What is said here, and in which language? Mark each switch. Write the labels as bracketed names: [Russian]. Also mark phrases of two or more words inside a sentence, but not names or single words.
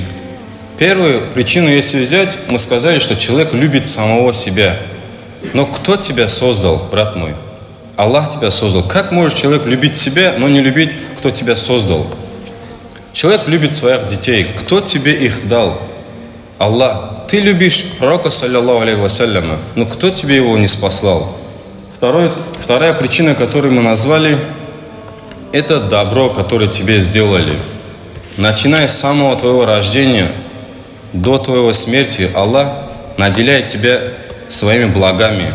[Russian] Первую причину, если взять, мы сказали, что человек любит самого себя. Но кто тебя создал, брат мой? Аллах тебя создал. Как может человек любить себя, но не любить, кто тебя создал? Человек любит своих детей. Кто тебе их дал? Аллах. Ты любишь пророка, [Arabic] صلى الله عليه وسلم, [Russian] но кто тебе его не спаслал? Вторая причина, которую мы назвали, это добро, которое тебе сделали. Начиная с самого твоего рождения до твоего смерти, Аллах наделяет тебя своими благами.